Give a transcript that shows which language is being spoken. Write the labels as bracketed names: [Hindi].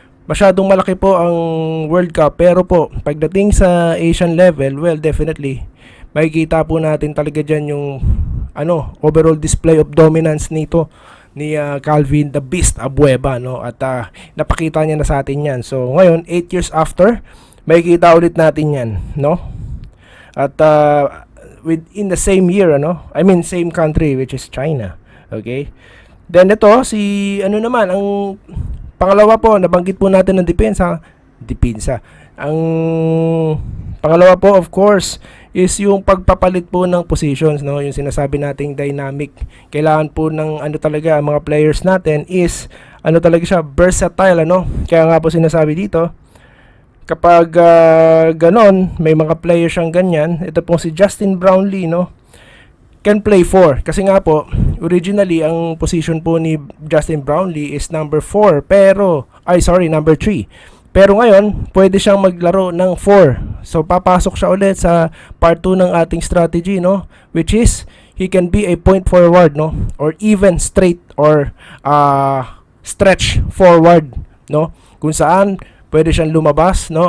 [Filipino] Masyadong malaki po ang World Cup, pero po, pagdating sa Asian level, well, definitely, makikita po natin talaga dyan yung [English] overall display of dominance [Filipino] nito ni Calvin the Beast Abueva, no? At napakita niya na sa atin yan. So ngayon [English] 8 years after, [Filipino] makikita ulit natin yan, no? [English] At within the same year, same country, which is China. [Filipino] Okay, then ito si naman ang pangalawa po, nabanggit po natin ng depensa. Ang pangalawa po, of course, is yung pagpapalit po ng positions, no? Yung sinasabi nating dynamic. Kailangan po ng talaga mga players natin is talaga siya versatile, Kaya nga po sinasabi dito, kapag ganon, may mga players siyang ganyan. Ito po si Justin Brownlee, no? [English] Can play 4. [Filipino] Kasi nga po, originally ang position po ni Justin Brownlee is number 4, number 3. Pero ngayon, pwede siyang maglaro ng 4. So, papasok siya ulit sa part 2 ng ating strategy, no? [English] Which is, he can be a point forward, no? Or even straight or stretch forward, no? [Filipino] Kung saan, pwede siyang lumabas, no?